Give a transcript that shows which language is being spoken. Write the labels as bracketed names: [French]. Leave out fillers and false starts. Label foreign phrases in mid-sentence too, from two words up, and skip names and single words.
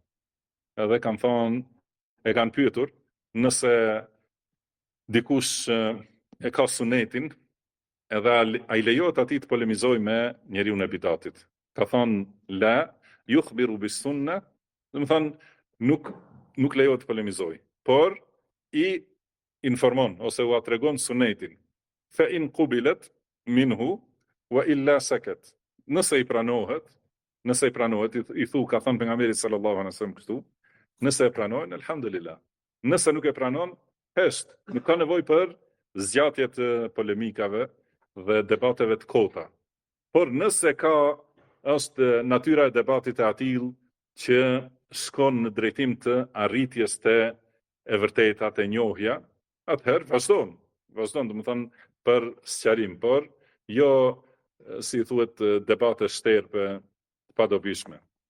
[Albanian] Edhe kanë thonë, e kanë pyetur, nëse dikush e ka sunetin, edhe a i lejohet atij të polemizoj me njeriun e bidatit. Ka thonë [Arabic] لا، يخبر بالسنة, [Albanian] do të thonë nuk lejohet të polemizoj, por i informon ose u tregon sunetin. [Arabic] فإن قبلت منه وإلا سكت. [Albanian] Nëse i pranohet, i thu ka thënë pejgamberi [Arabic] صلى الله عليه وسلم [Albanian] kështu, nëse e pranojnë, alhamdulillah. Nëse nuk e pranon, hesht, nuk ka nevojë për zgjatje të polemikave dhe debateve të kota. Por nëse është natyra e debatit e atill që shkon në drejtim të arritjes të e vërteta të njohja, atëherë vazhdon, domethënë për sqarim, por jo si thuhet debate shterpe pa dobishme.